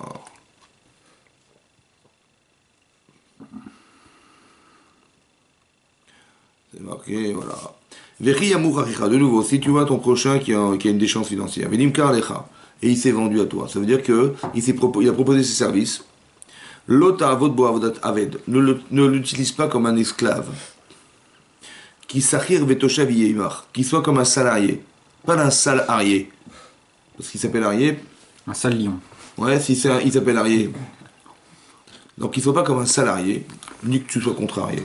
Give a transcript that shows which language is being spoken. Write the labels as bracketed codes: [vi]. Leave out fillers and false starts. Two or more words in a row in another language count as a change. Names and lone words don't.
[fr] C'est marqué, voilà. De nouveau, si tu vois ton prochain qui a une déchéance financière, et il s'est vendu à toi, ça veut dire qu'il a proposé ses services. [he] לא תעבוד בו עבודת עבד, [fr] ne l'utilise pas comme un esclave. Qui [he] שכיר ותושב יאמר, [fr] qui soit comme un salarié, pas un salarié. Parce qu'il s'appelle arié. Un sale lion. Ouais, il s'appelle arié. Donc il soit pas comme un salarié, ni que tu sois contrarié.